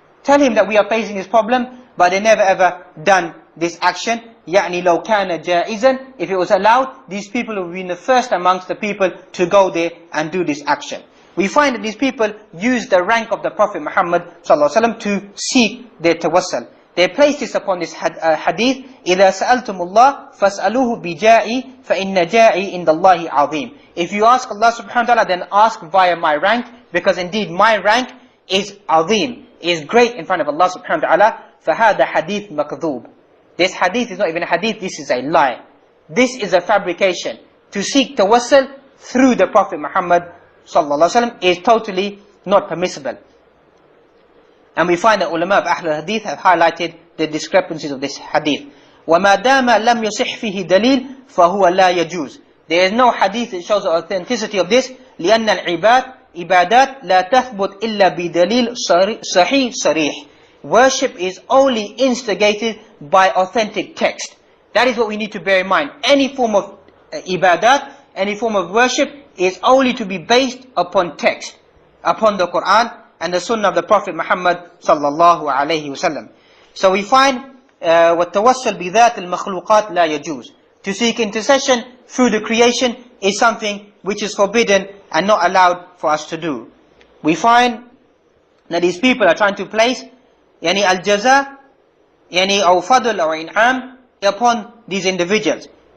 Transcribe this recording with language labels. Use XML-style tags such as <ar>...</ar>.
<en>Tell him that we are facing this problem, but they never ever done this action.</en> <ar>يعني لو كان جائزا,</ar> <en>if it was allowed, these people would be the first amongst the people to go there and do this action. We find that these people used the rank of the Prophet Muhammad sallallahu alaihi wasallam to seek their tawassul. They placed this upon this hadith,</en> <ar>إِذَا سَأَلْتُمُ اللَّهِ فَاسْأَلُوهُ بِجَائِي فَإِنَّ جَائِي إِنْدَ اللَّهِ عَظِيمٌ.</ar> <en>If you ask Allah subhanahu wa ta'ala, then ask via my rank, because indeed my rank is azim, is great in front of Allah subhanahu wa ta'ala.</en> <ar>فَهَذَا حَدِيث مَكْذُوب.</ar> <en>This hadith is not even a hadith, this is a lie. This is a fabrication. To seek tawassul through the Prophet Muhammad sallallahu alaihi wasallam is totally not permissible. And we find that ulama of Ahlul Hadith have highlighted the discrepancies of this hadith.</en> <ar>وَمَا دَامَ لَمْ يُصِحْ فِيهِ دَلِيلٌ فَهُوَ لَا يَجُوزُ.</ar> <en>There is no hadith that shows the authenticity of this.</en> <ar>لِأَنَّ الْعِبَادَات لَا تَثْبُتْ إِلَّا بِدَلِيلٍ صَحِيحٍ صَرِيحٍ.</ar> <en>Worship is only instigated by authentic text. That is what we need to bear in mind. Any form of ibadat, any form of worship is only to be based upon text, upon the Quran and the Sunnah of the Prophet Muhammad sallallahu alaihi wasallam. So we find</en> <ar>وَالتَّوَسُّلْ بِذَاتِ الْمَخْلُوقَاتِ لَا يَجُوزُ.</ar> <en>To seek intercession through the creation is something which is forbidden and not allowed for us to do. We find that these people are trying to place yani al-jaza, yani aw fadl or in'am upon these individuals.</en>